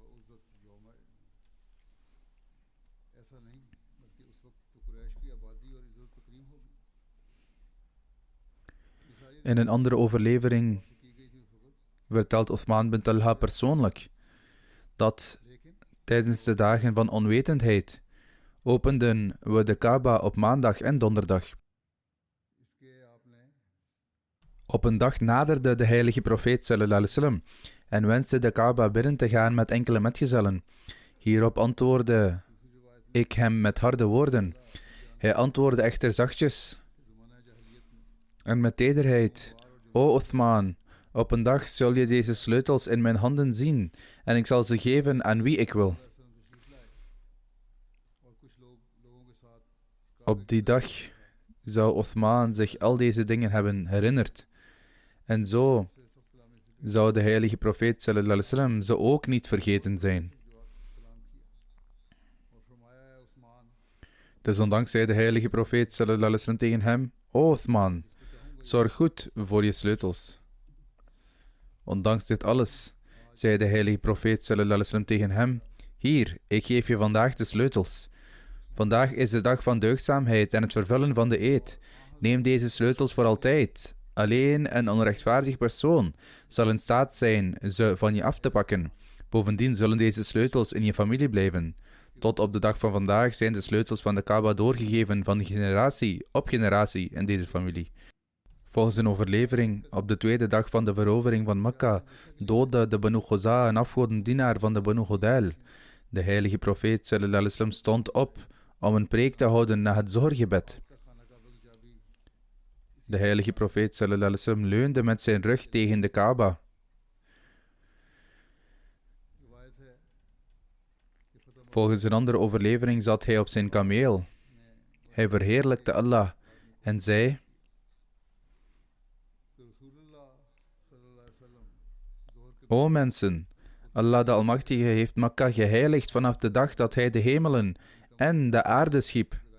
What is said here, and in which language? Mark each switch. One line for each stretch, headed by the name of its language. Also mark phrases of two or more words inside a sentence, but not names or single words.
Dutch: In een andere overlevering vertelt Uthman bin Talha persoonlijk dat tijdens de dagen van onwetendheid openden we de Kaaba op maandag en donderdag. Op een dag naderde de heilige profeet
Arabic: صلى الله عليه وسلم
Dutch: en wenste de Kaaba binnen te gaan met enkele metgezellen. Hierop antwoordde ik hem met harde woorden. Hij antwoordde echter zachtjes en met tederheid: O Uthman, op een dag zul je deze sleutels in mijn handen zien en ik zal ze geven aan wie ik wil. Op die dag zou Uthman zich al deze dingen hebben herinnerd. En zo zou de heilige profeet
Arabic: صلى الله عليه وسلم
Dutch: ze ook niet vergeten zijn. Desondanks zei de heilige profeet
Arabic: صلى الله عليه وسلم
Dutch: tegen hem: O Uthman, zorg goed voor je sleutels. Ondanks dit alles, zei de heilige profeet
Arabic: صلى الله عليه وسلم
Dutch: tegen hem: hier, ik geef je vandaag de sleutels. Vandaag is de dag van deugdzaamheid en het vervullen van de eed. Neem deze sleutels voor altijd. Alleen een onrechtvaardig persoon zal in staat zijn ze van je af te pakken. Bovendien zullen deze sleutels in je familie blijven. Tot op de dag van vandaag zijn de sleutels van de Kaaba doorgegeven van generatie op generatie in deze familie. Volgens een overlevering, op de tweede dag van de verovering van Mekka, doodde de Banu Ghuza een afgodendienaar van de Banu Hudail. De heilige profeet
Arabic: صلى الله عليه وسلم
Dutch: stond op om een preek te houden na het Zohrgebed. De heilige profeet
Arabic: صلى الله عليه وسلم
Dutch: leunde met zijn rug tegen de Kaaba. Volgens een andere overlevering zat hij op zijn kameel. Hij verheerlijkte Allah en zei: O mensen, Allah de Almachtige heeft Mekka geheiligd vanaf de dag dat hij de hemelen en de aarde schiep.